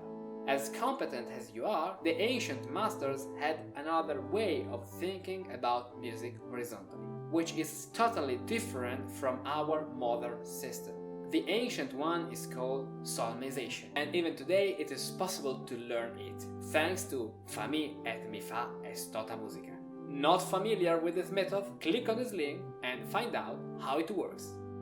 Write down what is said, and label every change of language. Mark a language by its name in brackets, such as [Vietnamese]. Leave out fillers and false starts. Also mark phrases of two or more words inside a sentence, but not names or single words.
[English] As competent as you are, the ancient masters had another way of thinking about music horizontally, which is totally different from our modern system. The ancient one is called Solmization, and even today it is possible to learn it, thanks to [Latin] Fa mi et mi fa est tota musica. [English] Not familiar with this method? Click on this link and find out how it works.